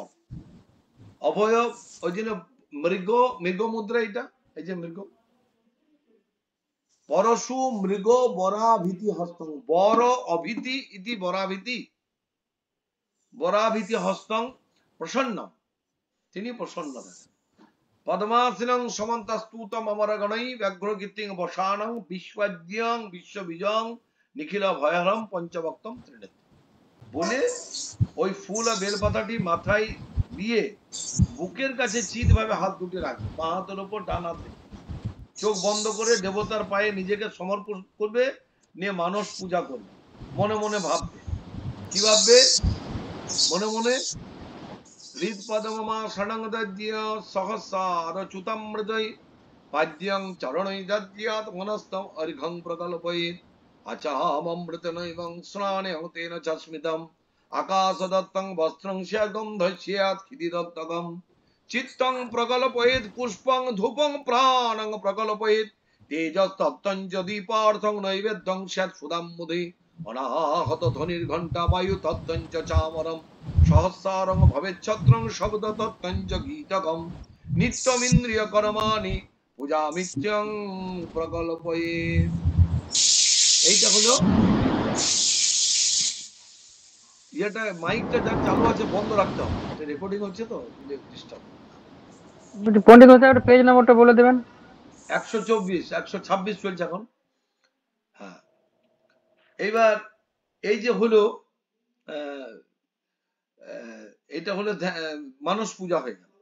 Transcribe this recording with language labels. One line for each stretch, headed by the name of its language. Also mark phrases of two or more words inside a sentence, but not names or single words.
Bangla: অভয় ওই জন্য মৃগ, মৃগ মুদ্রা এটা, এই যে মৃগ।
Sanskrit: পরশু মৃগ বরাভীতি হস্তং, বর অভীতি ইতি বরাভীতি, বরাভীতি হস্তং প্রসন্ন,
Bangla: তিনি প্রসন্ন থাকেন।
Sanskrit: পদ্মাসীনং সমন্তস্তুতম অমরগণৈ ব্যাঘ্রকীর্তিং বসানং বিশ্বজ্ঞং বিশ্ববিজং নিখিল ভয়হরম পঞ্চভক্তম ত্রিনেত্র।
Bangla: বলে ওই ফুল আর বেলপাতাটি মাথায় দিয়ে বুকের কাছে চিত ভাবে হাত দুটি রাখবে, বাঁ হাতের উপর ডান হাতে, চোখ বন্ধ করে দেবতার পায়ে নিজেকে সমর্পণ করবে, নিয়ে মানস পূজা করবে। মনে মনে ভাববে, কি ভাববে? মনে মনে
Sanskrit: হৃৎপদমা ষড়ঙ্গদ্য সহস্রার চ্যুতামৃতৈ পাদ্যং চরণৈ দদ্যাৎ মনস্তম অর্ঘং প্রকল্পয়েৎ আচামমৃতনৈবং স্নানেন তেন চ স্মিতম আকাশদত্তং বস্ত্রং স্যাগন্ধ স্যাৎ খিদিদত্তকম চিত্তং প্রকল্পয়েৎ পুষ্পং ধূপং প্রাণং প্রকল্পয়েৎ তেজস্তত্তং চ দীপার্থং নৈবেদ্যং স্যাৎ সুদাম মুদে অনাহত ধ্বনির ঘণ্টা বায়ু তত্তং চ চামরম সহস্রারং ভবেচ্ছত্রং শব্দ তত্তং চ গীতকম নিত্যমিন্দ্রিয় কর্মাণি পূজামিত্যং প্রকল্পয়েৎ।
Bangla: এইটা হলো ইয়েটা। মাইকটা যার চালু আছে বন্ধ রাখতে হবে, রেকর্ডিং হচ্ছে তো, ডিস্টার্ব। পণ্ডিত মশাই একটা পেজ নাম্বারটা বলে দেবেন। 124 126 চলছে এখন। হ্যাঁ, এইবার এই যে হলো এটা হলো মানস পূজা হয়ে গেল।